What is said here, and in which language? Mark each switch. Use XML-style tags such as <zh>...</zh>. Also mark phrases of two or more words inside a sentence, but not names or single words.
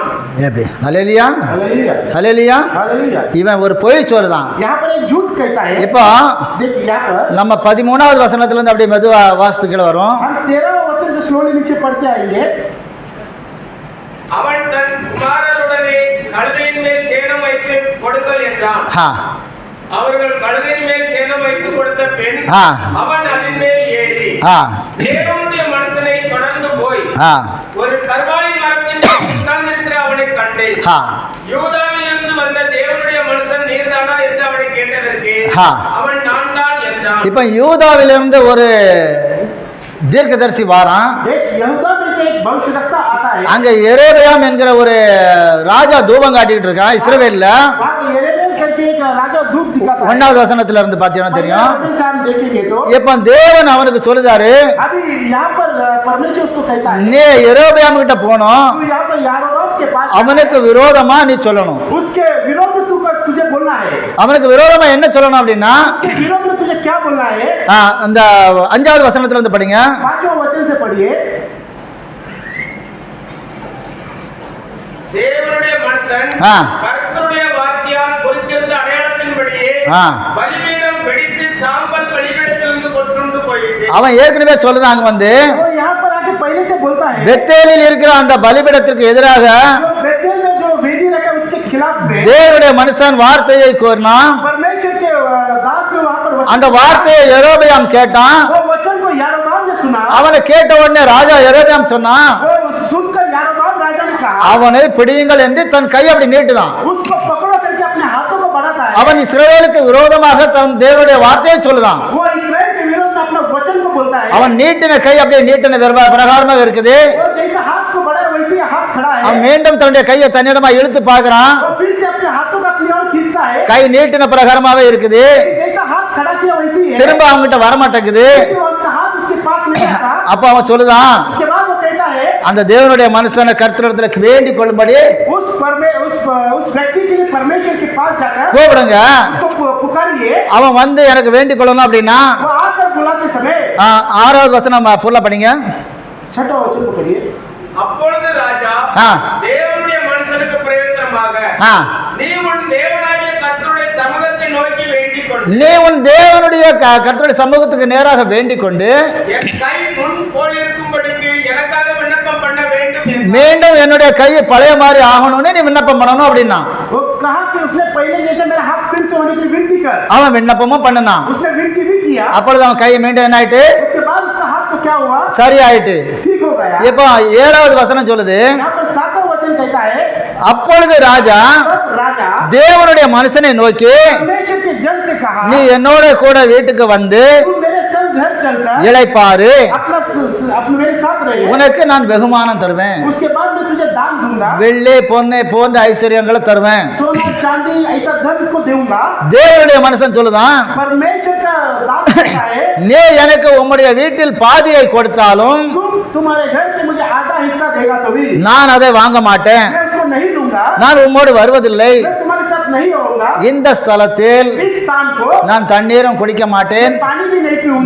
<ta>எப்படி? ஹல்லேலூயா,</ta> <hi>हालेलुया</hi> <ta>ஹல்லேலூயா.</ta> <hi>हालेलुया।</hi> <ta>இவன் ஒரு பொய் சொல்லுதான்.</ta> <hi>यहाँ पर एक झूठ कहता है।</hi> <ta>இப்போ</ta> <hi>देखिए यहाँ पर</hi> <ta>நம்ம 13வது வசனத்துல இருந்து அப்படியே மெதுவா வாசித்துக்கிற வரும்.</ta> <hi>हम 13वां वचन से स्लोली नीचे पढ़ते आएंगे।</hi> <ta>அவன் தன் குமாரருடனே கழுதையின் மேல் சேணம் வைத்து கொடுங்கள் என்றான். ஆ, அவர்கள் கழுதையின் மேல் சேணம் வைத்து கொடுத்த பெண் ஆ. அவன் அதன் மேல் ஏறி ஆ, தேவனுடைய மனுஷனை தொடர்ந்து போய் ஆ, ஒரு கர்வாலி மரத்தின் மேல் உட்கார்ந்திருக்கிற அவனை கண்டேன். ஆ. யூதாவிலிருந்து வந்த தேவனுடைய மனுஷன் நீர்தானா என்று அவனை கேட்டதற்கு ஆ. அவன் நான் தான் என்றான். இப்ப யூதாவிலிருந்து ஒரு தீர்க்கதரிசி வாரான்.</ta> <hi>एक यहूदा में से एक भविष्यवक्ता आता है।</hi> <ta>அங்க எரேபியாம் என்கிற ஒரு ராஜா தூபம் காட்டிட்டு இருக்கான் இஸ்ரவேல்ல.</ta> <hi>वहाँ पे यिर्मयाह करके एक राजा धूप दिखाता है।</hi> <ta>1வது வசனத்துல இருந்து பாத்தீங்கன்னா தெரியும்.</ta> <hi>वचन से हम देखेंगे तो</hi> <ta>இப்ப தேவன் அவனுக்கு சொல்லுதாரு,</ta> <hi>अभी यहाँ पर परमेश्वर उसको कहता है</hi> <ta>நீ எரேபியாம் கிட்ட போனோம்,</ta> <hi>तू यहाँ पर यारोबाम के पास</hi> <ta>அவனுக்கு விரோதமா நீ சொல்லணும்.</ta> <hi>उसके विरोध में तुझे बोलना है।</hi> <ta>அவனுக்கு விரோதமா என்ன சொல்லணும் அப்படின்னா,</ta> <hi>उसके विरोध में तुझे क्या बोलना है?</hi> <ta>அந்த 5வது வசனத்துல இருந்து படிங்க.</ta> <hi>5वां वचन से पढ़िए।</hi> <ta>தேவனுடைய மனுஷன் ஆ. கர்த்தருடைய வார்த்தையால் குறித்திருந்த அடையாளத்தின்படியே ஆ. பலிபீடம் வெடித்து சாம்பல் பலிபீடத்திலிருந்து கொண்டு போயிட்டு அவன் ஏற்கனவே சொல்லுதான், அங்க வந்து</ta> <hi>वो यहाँ पर आके पहले से बोलता है</hi> <ta>பெத்தேலில் இருக்கிற அந்த பலிபீடத்திற்கு எதிராக</ta> <hi>जो बेतेल में जो वेदी रखा उसके खिलाफ में</hi> <ta>தேவனுடைய மனுஷன் வார்த்தையை கூறினான்.</ta> <hi>परमेश्वर के दास ने वहाँ पर</hi> <ta>அந்த வார்த்தையை எரோபியாம் கேட்டான்.</ta> <hi>वो वचन को यारोबाम ने सुना।</hi> <ta>அவனை கேட்ட உடனே ராஜா எரோபியாம் சொன்னான்,</ta> <hi>वो सुनकर यारोबाम राजा ने कहा</hi> <ta>அவனை பிடியுங்கள் என்று தன் கை அப்படி நீட்டுதான்.</ta> <hi>उसको पकड़ो करके अपने हाथों को बढ़ाता है।</hi> <ta>அவன் இஸ்ரவேலுக்கு விரோதமாக தன் தேவனுடைய வார்த்தையை சொல்லுதான்.</ta> <hi>वो इस्राएल के विरोध में अपना वचन को बोलता है।</hi> <ta>அவன் நீட்டின கை அப்படியே நீட்டின பிரகாரமாக இருக்குது.</ta> <hi>वो जैसे हाथ को बढ़ाया वैसे ही हाथ खड़ा है।</hi> <ta>அவன் மீண்டும் தன்னுடைய கையை தன்னிடமா இழுத்து பார்க்கறான்.</ta> <hi>वो फिर से अपने हाथों को अपनी ओर खींचता है।</hi> <ta>கை நீட்டின பிரகாரமாவே இருக்குது.</ta> <hi>जैसा हाथ खड़ा किया वैसे ही है।</hi> <ta>திரும்ப அவன்கிட்ட வரமாட்டேங்குது.</ta> <hi>जैसे उसका हाथ उसके पास नहीं आता।</hi> <ta>அப்ப அவன் சொல்லுதான்,</ta> <hi>उसके बाद वो कहता है</hi> <ta>அந்த தேவனுடைய மனுஷனை கர்த்தரிடத்துல வேண்டிக் கொள்ளும்படி</ta> <hi>उस व्यक्ति के लिए परमेश्वर के पास जाकर</hi> <ta>கூப்பிடுங்க.</ta> <hi>उसको पुकारिए।</hi> <ta>அவன் வந்து எனக்கு வேண்டிக் கொள்ளணும் அப்படின்னா</ta> <hi>वो आकर बुलाते समय</hi> <ta>6வது வசனம் புள்ள படிங்க.</ta> <hi>6वां वचन को पढ़िए।</hi> <ta>அப்பொழுது ராஜா ஆ. தேவனுடைய மனுஷனுக்கு பிரயோஜனமாக ஆ. நீ உன் தேவனாகிய கர்த்தருடைய சமூகத்தை நோக்கி வேண்டிக் கொண்டு நீ உன் தேவனுடைய கர்த்தருடைய சமூகத்துக்கு நேராக வேண்டிக் கொண்டு என் கை முன் போல் இருக்கும்படிக்கு எனக்காக விண்ணப்பம் பண்ண வேண்டும் என்று மீண்டும் என்னுடைய கையை பழைய மாதிரி ஆகணும்னு நீ விண்ணப்பம் பண்ணணும் அப்படின்னா</ta> <hi>वो कहा कि उसने पहले जैसे मेरा हाथ फिर से होने के लिए विनती कर।</hi> <ta>அவன் விண்ணப்பமும் பண்ணனான்.</ta> <hi>उसने विनती भी किया।</hi> <ta>அப்பொழுது அவன் கை மீண்டும் என்ன ஆயிட்டு?</ta> <hi>उसके बाद उसका हाथ को क्या हुआ?</hi> <ta>சரி ஆயிட்டு.</ta> <hi>ठीक हो गया।</hi> <ta>இப்போ 7வது வசனம் சொல்லுது,</ta> <hi>यहाँ पर 7वां वचन कहता है</hi> <ta>அப்பொழுது ராஜா</ta> <hi>तब राजा</hi> <ta>தேவனுடைய மனுஷனை நோக்கி,</ta> <hi>परमेश्वर के जन से कहा,</hi> <ta>நீ என்னோட கூட வீட்டுக்கு வந்து</ta> <hi>तुम मेरे संग घर चलकर</hi> <ta>இளைப்பாரு,</ta> <hi>अपने मेरे साथ रहे,</hi> <ta>உனக்கு நான் வெகுமானம் தருவேன்,</ta> <hi>उसके बाद मैं तुझे दान दूंगा,</hi> <ta>வெள்ளி பொன்னை போன்ற ஐஸ்வர்யங்களை தருவேன்.</ta> <hi>सोना चांदी ऐसा धन को दूंगा.</hi> <ta>தேவனுடைய மனுஷன் சொல்லுதான்,</ta> <hi>परमेश्वर का दान देता है,</hi> <ta>நீ எனக்கு உம்முடைய வீட்டில் பாதியை கொடுத்தாலும்</ta> <hi>तुम्हारे घर से मुझे आधा हिस्सा देगा तो भी</hi> <ta>நான் அதை வாங்க மாட்டேன்,</ta> <hi>मैं उसको नहीं दूंगा,</hi> <ta>நான் உம்மோடு வருவதில்லை,</ta> <hi>मैं तुम्हारे साथ नहीं होऊंगा.</hi> <ta>இந்த ஸ்தலத்தில்</ta> <hi>इस स्थान को</hi> <ta>நான் தண்ணீரும் குடிக்க மாட்டேன்,</ta> <hi>पानी भी नहीं पीऊंगा,</hi>